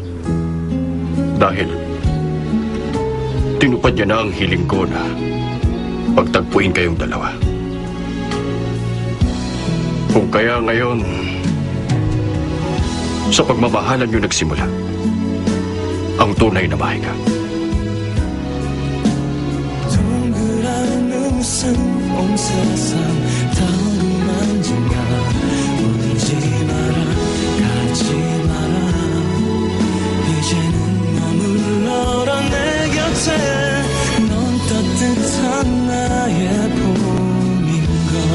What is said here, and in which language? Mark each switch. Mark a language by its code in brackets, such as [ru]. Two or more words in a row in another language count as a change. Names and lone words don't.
[tl] Dahil tinupad niya na ang hiling ko na pagtagpuin kayong dalawa. Kung kaya ngayon, sa pagmamahalan niyo nagsimula ang tunay na mahika. [ko] 동그란 웃음 온 세상 다 만지냐 울지 마라 가지 마라 이제는 머물러라 내 곁에 넌 따뜻한 나의 봄인걸